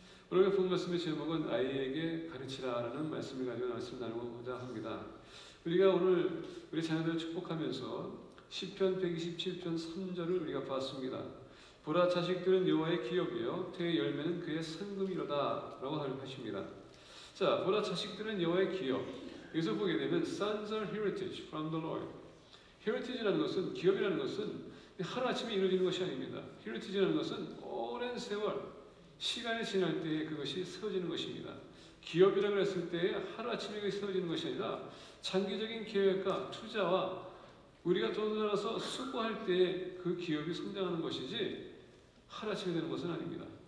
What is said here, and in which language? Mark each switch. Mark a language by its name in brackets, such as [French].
[Korean] 오늘 본 말씀의 제목은 아이에게 가르치라라는 말씀을 가지고 말씀 나누고자 합니다. 우리가 오늘 우리 자녀들을 축복하면서 시편 127편 3절을 우리가 봤습니다. 보라, 자식들은 여호와의 기업이요 태의 열매는 그의 상금이로다 라고 하십니다. 자, 보라, 자식들은 여호와의 기업. 여기서 보게 되면 [English] sons are heritage from the Lord. [Korean] heritage라는 것은, 기업이라는 것은 하루아침에 이루어지는 것이 아닙니다. heritage라는 것은 오랜 세월, 시간이 지날 때에 그것이 세워지는 것입니다. 기업이라고 했을 때 하루아침에 그것이 세워지는 것이 아니라 장기적인 계획과 투자와 우리가 돈을 들어서 수고할 때에 그 기업이 성장하는 것이지 하루아침에 되는 것은 아닙니다.